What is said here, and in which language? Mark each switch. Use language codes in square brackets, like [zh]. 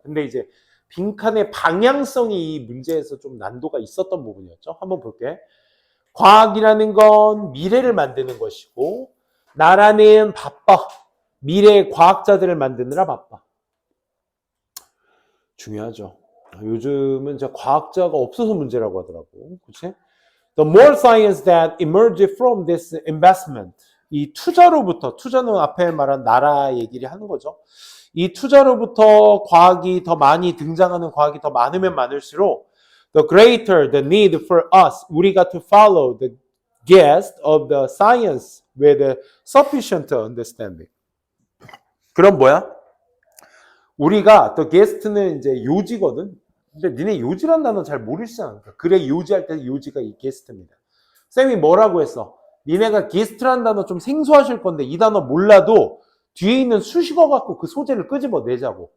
[ko] 근데 이제 빈칸의 방향성이 이 문제에서 좀 난도가 있었던 부분이었죠. 한번 볼게. 과학이라는 건 미래를 만드는 것이고 나라는 바빠. 미래의 과학자들을 만드느라 바빠. 중요하죠. 요즘은 진짜 과학자가 없어서 문제라고 하더라고. 그치? [en] The more science that emerges from this investment. [ko] 이 투자로부터, 투자는 앞에 말한 나라 얘기를 하는 거죠. 이 투자로부터 과학이 더 많이 등장하는 과학이 더 많으면 많을수록 [en] the greater the need for us. 우리가 to follow the guest of the science with sufficient understanding. [ko] 그럼 뭐야? 우리가 the guest는 이제 요지거든. 근데 니네 요지란 단어 잘 모르시잖아. 그래 요지할 때 요지가 이 게스트입니다. 쌤이 뭐라고 했어? 니네가 게스트란 단어 좀 생소하실 건데 이 단어 몰라도 뒤에 있는 수식어 갖고 그 소재를 끄집어 내자고.